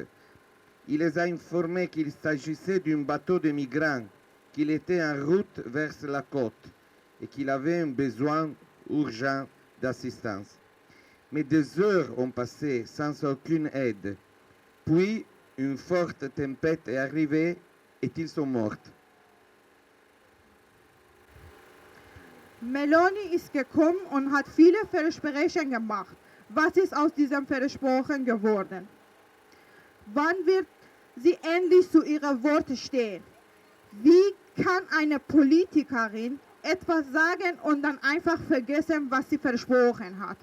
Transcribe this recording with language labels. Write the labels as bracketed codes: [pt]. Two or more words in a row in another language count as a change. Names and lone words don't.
[fr] Il les a informés qu'il s'agissait d'un bateau de migrants, qu'il était en route vers la côte et qu'il avait un besoin urgent d'assistance. Mais des heures ont passé sans aucune aide. Puis, une forte tempête est arrivée et ils sont morts. [de] Meloni ist gekommen und hat viele Versprechen gemacht. Was ist aus diesem Versprechen geworden? Wann wird sie endlich zu ihren Worten stehen? Wie kann eine Politikerin etwas sagen und dann einfach vergessen, was sie versprochen hat?